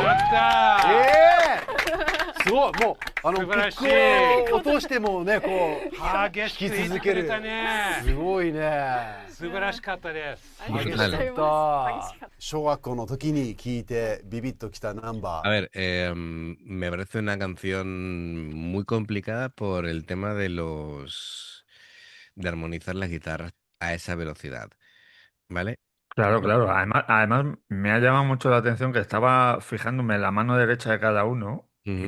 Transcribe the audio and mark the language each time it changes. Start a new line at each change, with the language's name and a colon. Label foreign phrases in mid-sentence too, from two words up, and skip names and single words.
Japanese: すごいもう素晴らしいピックを落としてもねこう激しく引き続ける弾いてくれたね。すごいね素晴らしかったです。ありがとうございます。激しかった。小学校の時に聞いてビビッときたナンバ
Spanish: A
Japanese: ー
Spanish: ver, me parece una canción muy complicada por el tema de armonizar las guitarras a esa velocidad, ¿vale? Claro, claro. Además me ha llamado mucho la atención que estaba fijándome en la mano derecha de cada uno y